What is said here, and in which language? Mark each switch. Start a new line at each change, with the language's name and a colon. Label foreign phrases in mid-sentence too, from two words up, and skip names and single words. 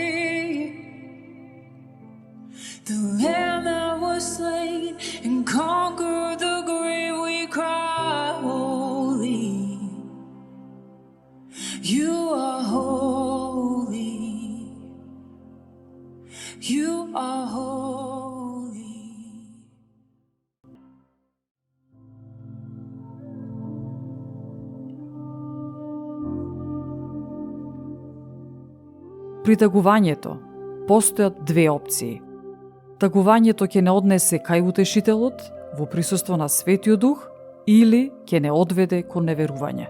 English: The Lamb that was slain and conquered the grave. We cry holy. You are holy. You are holy.
Macedonian: При тагувањето постојат две опции. Тагувањето ќе не однесе кај утешителот во присуство на Светиот Дух или ќе не одведе кон неверување.